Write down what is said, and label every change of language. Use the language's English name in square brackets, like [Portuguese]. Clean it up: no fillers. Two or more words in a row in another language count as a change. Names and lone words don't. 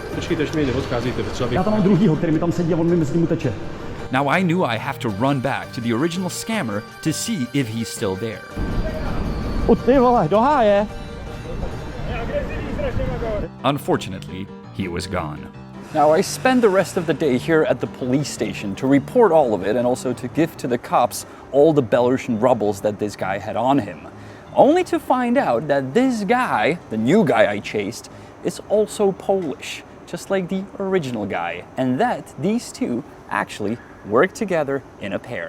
[Czech] počkejte, až mi neodcházejte, potřeba bych... Já tam mám druhýho, který mi tam sedí a on mi mezi mu teče. [English] Now I knew I have to run back to the original scammer to see if he's still there. [Czech] Ty vole, do háje! [English] Unfortunately, he was gone. Now I spent the rest of the day here at the police station to report all of it and also to give to the cops all the Belarusian rubles that this guy had on him. Only to find out that this guy, the new guy I chased, is also Polish, just like the original guy, and that these two actually work together in a pair.